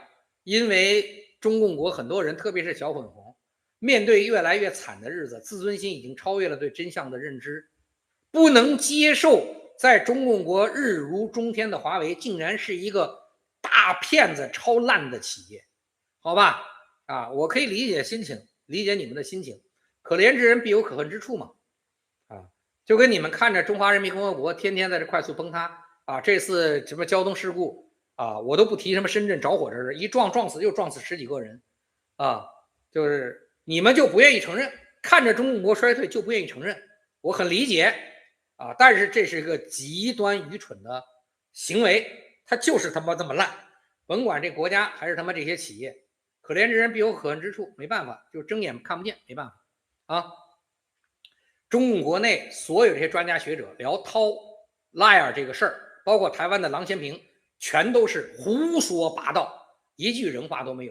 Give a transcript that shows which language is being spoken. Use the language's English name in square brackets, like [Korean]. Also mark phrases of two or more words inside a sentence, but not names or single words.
[Chinese] 因為中共國很多人，特別是小粉紅，面對越來越慘的日子，自尊心已經超越了對真相的認知，不能接受在中共國日如中天的華為竟然是一個大騙子、超爛的企業，好吧？啊，我可以理解心情，理解你們的心情，可憐之人必有可恨之處嘛。啊，就跟你們看着中華人民共和國天天在這快速崩塌啊，這次什麼交通事故。我都不提什麼深圳着火这事，一撞死又撞死10幾個人啊，就是你們就不願意承認，看着中共國衰退就不願意承認，我很理解啊，但是這是一個極端愚蠢的行為，它就是他媽這麼爛，甭管這國家還是他媽這些企業，可憐之人必有可恨之處，沒辦法，就睜眼看不見，沒辦法啊。中共國內所有這些專家學者聊濤 liar 這個事兒，包括台灣的郎咸平，全都是胡說八道，一句人話都沒有。